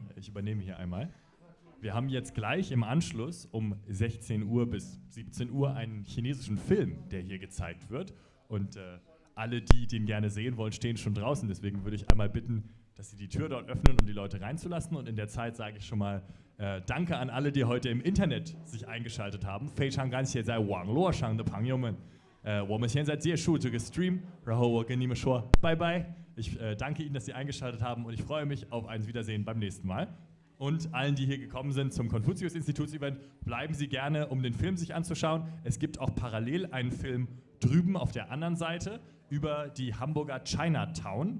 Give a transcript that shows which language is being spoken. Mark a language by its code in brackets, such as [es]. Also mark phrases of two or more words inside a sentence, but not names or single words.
[de] Ich übernehme hier einmal. Wir haben jetzt gleich im Anschluss um 16 Uhr bis 17 Uhr einen chinesischen Film, der hier gezeigt wird. Und alle, die den gerne sehen wollen, stehen schon draußen. Deswegen würde ich einmal bitten, dass Sie die Tür dort öffnen, um die Leute reinzulassen. Und in der Zeit sage ich schon mal Danke an alle, die heute im Internet sich eingeschaltet haben. [zh] 非常感谢在网络上的朋友们。我们现在结束这个Stream，然后我跟你们说拜拜。 [de] Ich danke Ihnen, dass Sie eingeschaltet haben, und ich freue mich auf ein Wiedersehen beim nächsten Mal. Und allen, die hier gekommen sind zum Konfuzius-Institut-Event, bleiben Sie gerne, um den Film sich anzuschauen. Es gibt auch parallel einen Film drüben auf der anderen Seite über die Hamburger Chinatown.